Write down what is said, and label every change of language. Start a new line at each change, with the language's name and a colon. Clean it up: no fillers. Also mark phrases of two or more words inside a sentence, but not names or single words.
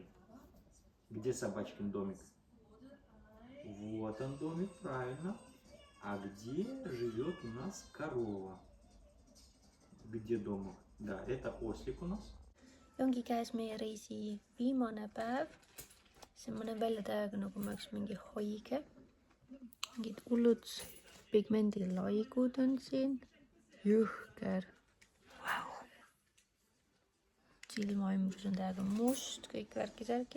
Russian: Где собачкин домик? Вот он домик, правильно. А где живет у нас корова? Где домик? Да, это ослик у нас.
Estonian: Ongi käes meie reisi viimane päev. See ma näen välja täiega, nagu ma oleks mingi haige. Mingid hullud pigmendilaigud on siin. Jõhker. Wow. Silmaümbrus on täiega must, kõik värki-särki.